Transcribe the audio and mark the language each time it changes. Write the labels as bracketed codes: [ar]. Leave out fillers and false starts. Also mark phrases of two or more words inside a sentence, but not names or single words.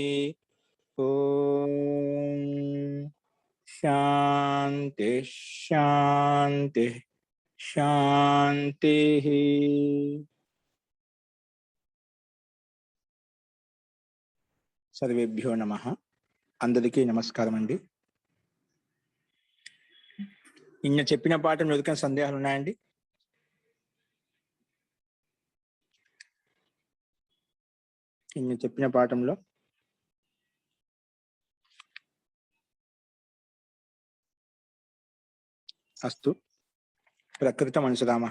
[sa] ओम शांति शांति शांति। सर्वेभ्यो नमः। [te] అందరికీ నమస్కారం అండి। నిన్న చెప్పిన పాఠం ఎవరికైనా సందేహాలు ఉన్నాయండి? నిన్న చెప్పిన పాఠంలో [sa] అస్తు ప్రకృతం అనుసరామః.